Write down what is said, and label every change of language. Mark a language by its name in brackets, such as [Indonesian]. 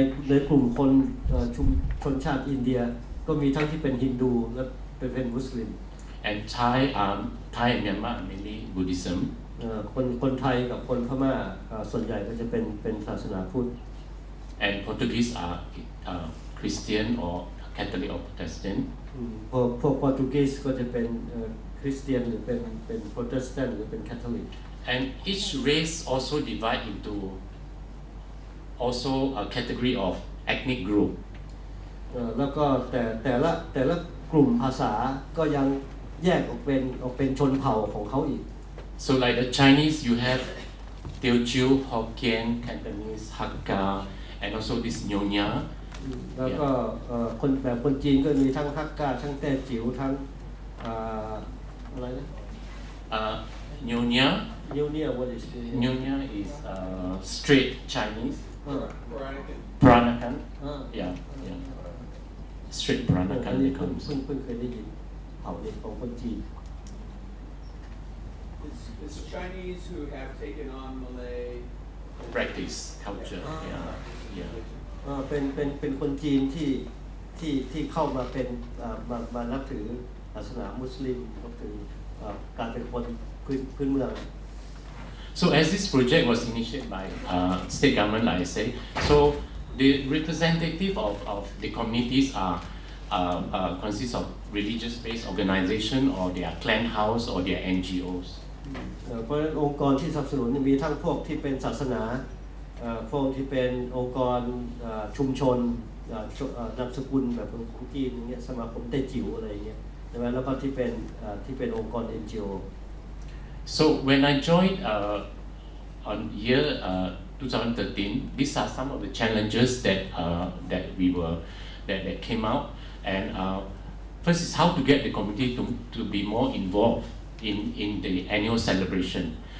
[Thai] ในกลุ่มคนชนชาติอินเดียก็มีทั้งที่เป็นฮินดูและเป็นมุสลิม [English] And Thai and Myanmar mainly Buddhism. [Thai] คนไทยกับคนพม่าส่วนใหญ่ก็จะเป็นศาสนาพุทธ [English] And Portuguese are Christian or Catholic or Protestant. [Thai] พวกโปรตุเกสก็จะเป็นคริสเตียนหรือเป็นโปรเตสแตนต์หรือเป็นแคทอลิก [English] And each race also divide into also a category of ethnic group. [Thai] แล้วก็แต่ละกลุ่มภาษาก็ยังแยกออกเป็นชนเผ่าของเขาอีก [English] So like the Chinese, you have Teochew, Hokkien, Cantonese, Hakka, and also this Nyonya. [Thai] แล้วก็คนจีนก็มีทั้งฮักกาทั้งแต้จิ๋วทั้งอะไรนะ [English] Nyonya. What is Nyonya is straight Chinese. Peranakan. Yeah. Straight Peranakan [Thai] เพิ่งเคยได้ยินเผ่าเด็กของคนจีน [English] It's Chinese who have taken on Malay practice culture. Yeah. [Thai] เป็นคนจีน ที่เข้ามาเป็นมานับถือศาสนามุสลิมนับถือการเป็นคนพื้นเมือง [English] So as this project was initiated by state government, like I say, so the representative of the communities are consist of religious-based organization or their clan house or their NGOs. [Thai] เพราะฉะนั้นองค์กรที่สนับสนุนมีทั้งพวกที่เป็นศาสนาพวกที่เป็นองค์กรชุมชนนามสกุลแบบของจีนอย่างเงี้ยสมาคมเต้จิ๋วอะไรอย่างเงี้ยใช่ไหมแล้วก็ที่เป็นองค์กร NGO. [English] So when I joined on year 2013, these are some of the challenges that that came out. And first is how to get the community to be more involved in the annual celebration.